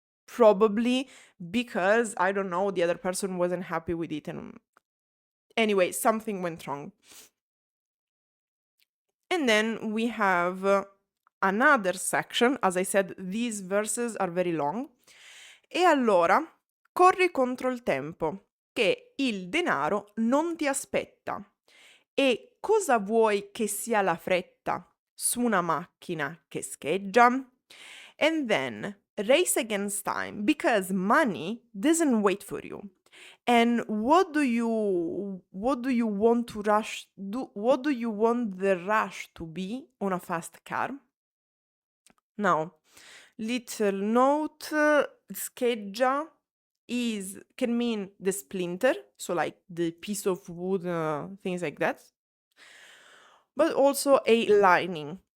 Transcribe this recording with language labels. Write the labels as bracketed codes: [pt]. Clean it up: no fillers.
[en] Probably because, I don't know, the other person wasn't happy with it. And anyway, something went wrong. And then we have another section. As I said, these verses are very long. [it] E allora, corri contro il tempo, che il denaro non ti aspetta. E cosa vuoi che sia la fretta su una macchina che scheggia? [en] And then race against time because money doesn't wait for you. And what do you want to rush what do you want the rush to be on a fast car? Now, little note, scheggia can mean the splinter, so like the piece of wood, things like that, but also a lining.